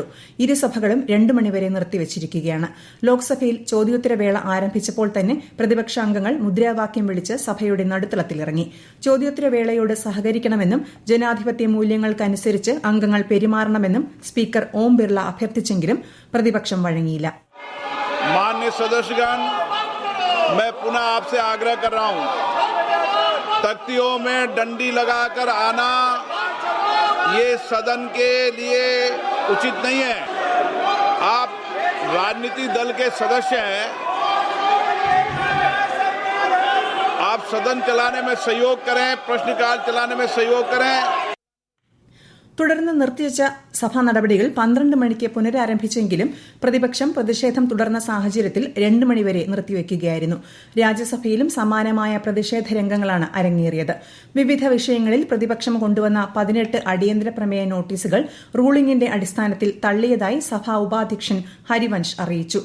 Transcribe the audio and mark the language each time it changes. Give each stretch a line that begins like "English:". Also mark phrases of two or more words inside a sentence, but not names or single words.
Malayalam: ഇരുസഭകളും 2 മണിവരെ നിർത്തിവച്ചിരിക്കുകയാണ്. ലോക്സഭയിൽ ചോദ്യോത്തരവേള ആരംഭിച്ചപ്പോൾ തന്നെ പ്രതിപക്ഷ അംഗങ്ങൾ മുദ്രാവാക്യം വിളിച്ച് സഭയുടെ നടുത്തളത്തിലിറങ്ങി. ചോദ്യോത്തരവേളയോട് സഹകരിക്കണമെന്നും ജനാധിപത്യ മൂല്യങ്ങൾക്കനുസരിച്ച് അംഗങ്ങൾ പെരുമാറണമെന്നും സ്പീക്കർ ഓം ബിർള അഭ്യർത്ഥിച്ചെങ്കിലും പ്രതിപക്ഷം വഴങ്ങിയില്ല.
Hindi: मैं पुनः आपसे आग्रह कर रहा हूं, तख्तियों में डंडी लगाकर आना ये सदन के लिए उचित नहीं है. आप राजनीतिक दल के सदस्य हैं, आप सदन चलाने में सहयोग करें, प्रश्नकाल चलाने में सहयोग करें.
Malayalam: തുടർന്ന് നിർത്തിവച്ച സഭാ നടപടികൾ 12 മണിക്ക് പുനരാരംഭിച്ചെങ്കിലും പ്രതിപക്ഷം പ്രതിഷേധം തുടർന്ന സാഹചര്യത്തിൽ 2 മണിവരെ നിർത്തിവയ്ക്കുകയായിരുന്നു. രാജ്യസഭയിലും സമാനമായ പ്രതിഷേധ രംഗങ്ങളാണ് അരങ്ങേറിയത്. വിവിധ വിഷയങ്ങളിൽ പ്രതിപക്ഷം കൊണ്ടുവന്ന 18 അടിയന്തര പ്രമേയ നോട്ടീസുകൾ റൂളിംഗിന്റെ അടിസ്ഥാനത്തിൽ തള്ളിയതായി സഭാ ഉപാധ്യക്ഷൻ ഹരിവൻഷ് അറിയിച്ചു.